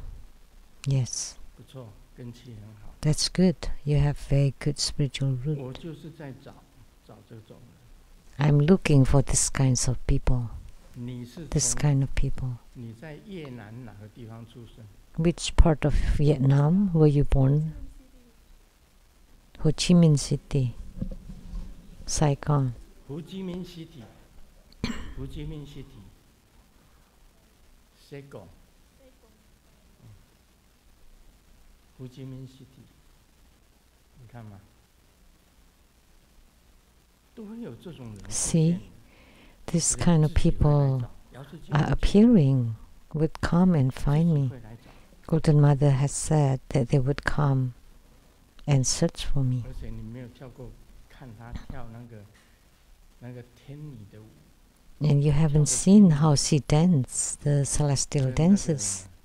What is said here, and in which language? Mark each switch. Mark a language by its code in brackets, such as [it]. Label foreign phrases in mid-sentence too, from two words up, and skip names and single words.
[en] Yes. That's good. You have very good spiritual root. I'm looking for this kinds of people. This kind of people. Which part of Vietnam were you born? Ho Chi Minh City, Saigon. Ho Chi Minh City, Ho Chi Minh City, Saigon. Ho Chi Minh City， [zh] 你看吗？都会有这种人。 [en] See, this kind of people are appearing, would come and find me. Golden Mother has said that they would come and search for me. And you haven't seen how she dances the celestial dances.